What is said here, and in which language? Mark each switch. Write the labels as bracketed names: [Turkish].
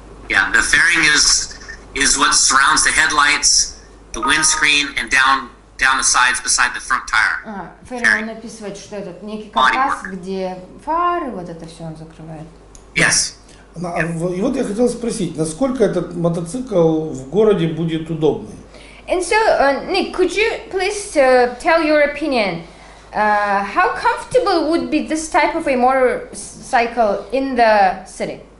[English] Yeah, the fairing is what surrounds the headlights, the windscreen, and down the sides beside the front tire. [Russian] Ферри, он описывает, что этот некий каркас, где фары, вот это все он закрывает. [English] Yes. [Russian] И вот я хотел спросить, насколько этот мотоцикл в городе будет удобный? [English] And so, Nick, could you please tell your opinion? How comfortable would be this type of a motorcycle in the city?